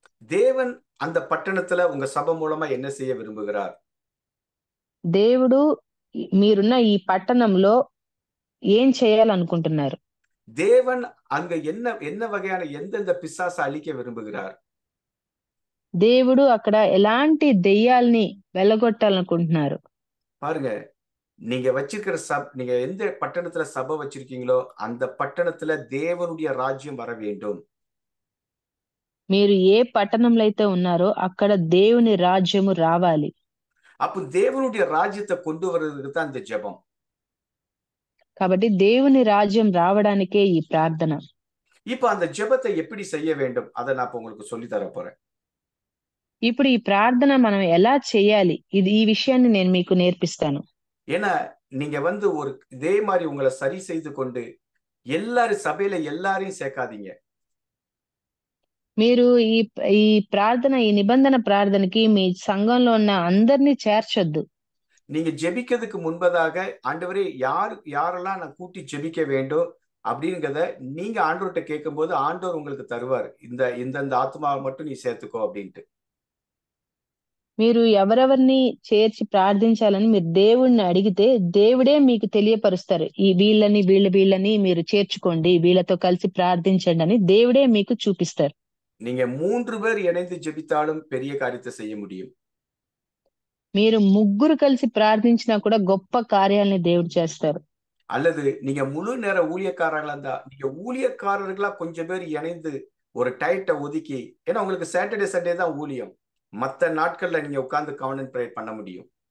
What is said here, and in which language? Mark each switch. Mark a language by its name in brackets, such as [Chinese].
[Tamil] தேவன் அந்த பட்டணத்துல உங்க சபை மூலமா என்ன செய்ய விரும்புகிறார். [Telugu] దేవుడు మీరున్న ఈ పట్టణంలో ఏం చేయాలనుకుంటున్నారు, [Tamil] தேவன் அங்க என்ன என்ன வகையான எந்தெந்த பிசாசை அழிக்க விரும்புகிறார். [Telugu] దేవుడు అక్కడ ఎలాంటి దెయ్యాల్ని వెళ్ళగొట్టాలనుకుంటున్నారు. [Tamil] பாருங்க, நீங்க வச்சிருக்கிற நீங்க எந்த பட்டணத்துல சபை வச்சிருக்கீங்களோ அந்த பட்டணத்துல தேவனுடைய ராஜ்யம் வர வேண்டும். [Telugu] మీరు ఏ పట్టణంలో అయితే ఉన్నారో అక్కడ దేవుని రాజ్యము రావాలి. [Tamil] அப்போ தேவனுடைய ராஜ்யத்தை கொண்டு வர்றதுக்கு தான் இந்த ஜெபம். [Telugu] కాబట్టి దేవుని రాజ్యం రావడానికే ఈ ప్రార్థన. [Tamil] இப்ப அந்த ஜெபத்தை எப்படி செய்ய வேண்டும் அதை நான் உங்களுக்கு சொல்லி தர போறேன். [Telugu] ఇప్పుడు ఈ ప్రార్థన మనం ఎలా చేయాలి ఈ విషయాన్ని నేను మీకు నేర్పిస్తాను. [Tamil] ஏன்னா நீங்க வந்து ஒரு இதே மாதிரி உங்களை சரி செய்து கொண்டு எல்லாரும் சபையில எல்லாரையும் சேர்க்காதீங்க. [Telugu] మీరు ఈ ప్రార్థన, ఈ నిబంధన ప్రార్థనకి మీ సంఘంలో ఉన్న అందరినీ చేర్చొద్దు. [Tamil] நீங்க ஜெபிக்கிறதுக்கு முன்பதாக ஆண்டவரே யாரெல்லாம் நான் கூட்டி ஜெபிக்க வேண்டும் அப்படிங்கிறத நீங்க ஆண்டவர்கிட்ட கேட்கும் போது ஆண்டவர் உங்களுக்கு தருவார். இந்த ஆத்மாவை மட்டும் நீ சேர்த்துக்கோ அப்படின்ட்டு. [Telugu] మీరు ఎవరెవరిని చేర్చి ప్రార్థించాలని మీరు దేవుణ్ణి అడిగితే దేవుడే మీకు తెలియపరుస్తారు. ఈ వీళ్ళని మీరు చేర్చుకోండి, వీళ్ళతో కలిసి ప్రార్థించండి అని దేవుడే మీకు చూపిస్తారు. [Tamil] நீங்க 3 பேர் இணைந்து ஜெபித்தாலும் பெரிய காரியத்தை செய்ய முடியும். [Telugu] మీరు 3 కలిసి ప్రార్థించినా కూడా గొప్ప కార్యాలని దేవుడు చేస్తారు. [Tamil] அல்லது நீங்க முழு நேர ஊழியக்காரங்களா இருந்தா நீங்க ஊழியக்காரர்களா கொஞ்சம் பேர் இணைந்து ஒரு டைட்டை ஒதுக்கி, ஏன்னா உங்களுக்கு சாட்டர்டே சண்டே தான் ஊழியம், மற்ற நாட்கள்ல நீங்க உட்கார்ந்து கவர்னன்ட் ப்ரேயர் பண்ண முடியும்.